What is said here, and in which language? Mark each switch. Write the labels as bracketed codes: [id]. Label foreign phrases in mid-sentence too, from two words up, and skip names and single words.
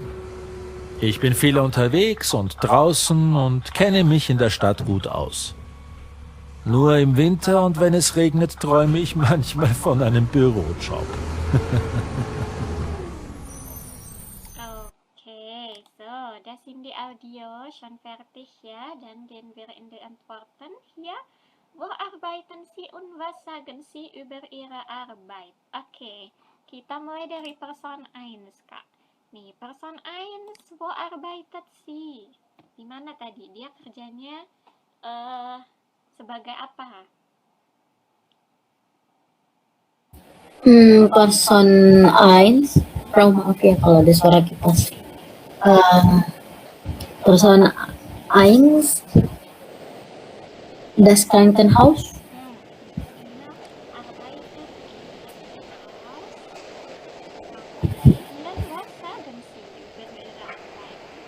[de] Ich bin viel unterwegs und draußen und kenne mich in der Stadt gut aus. Nur im Winter und wenn es regnet, träume ich manchmal von einem Bürojob. Okay, so, das sind die Audios schon fertig ya, dan gehen wir in die Antworten hier. Wo arbeiten Sie und was sagen Sie über Ihre Arbeit? [id] Oke, kita mulai dari Person 1, Kak. Nih, [de] Person 1, wo arbeitet Sie? [id] Di mana tadi? Dia kerjanya sebagai apa? Person 1, maaf ya kalau ada suara kipas. [de] Person 1, das Krankenhaus. Arbeitet in Krankenhaus. Und dann was sagen Sie über Ihre Arbeit?